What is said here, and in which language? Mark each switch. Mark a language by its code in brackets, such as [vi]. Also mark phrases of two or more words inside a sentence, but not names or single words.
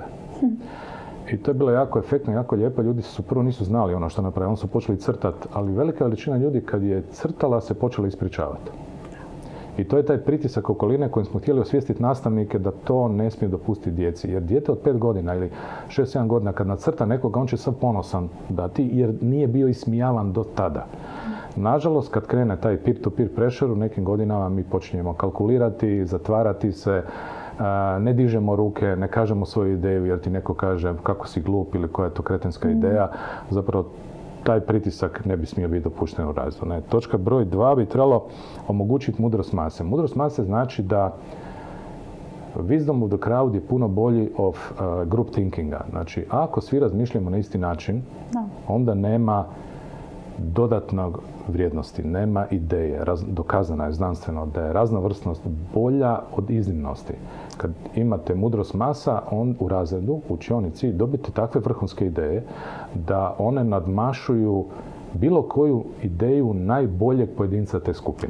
[hr] I to je bilo jako efektno, jako lijepo. Ljudi prvo nisu znali ono što napravili, oni su počeli crtati, ali velika veličina ljudi kad je crtala se počela ispričavati. I to je taj pritisak okoline kojim smo htjeli osvijestiti nastavnike da to ne smije dopustiti djeci. Jer dijete od 5 godina ili 6-7 godina kad nacrta nekoga, on će sad ponosan dati jer nije bio ismijavan do tada. Nažalost, kad krene taj [en] peer-to-peer pressure, [hr] u nekim godinama mi počinjemo kalkulirati, zatvarati se, ne dižemo ruke, ne kažemo svoju ideju jer ti neko kaže kako si glup ili koja je to kretenska ideja. Zapravo, taj pritisak ne bi smio biti dopušten u razvoju. Točka broj 2 bi trebalo omogućiti mudrost mase. Mudrost mase znači da [en] wisdom of the crowd [hr] je puno bolji od [en] group thinkinga. [hr] Znači, ako svi razmišljamo na isti način, onda nema dodatnog vrijednosti, nema ideje. Dokazano je znanstveno da je raznovrsnost bolja od iznimnosti. Kad imate mudrost masa, u razredu, u učionici, dobite takve vrhunske ideje da one nadmašuju bilo koju ideju najboljeg pojedinca te skupine.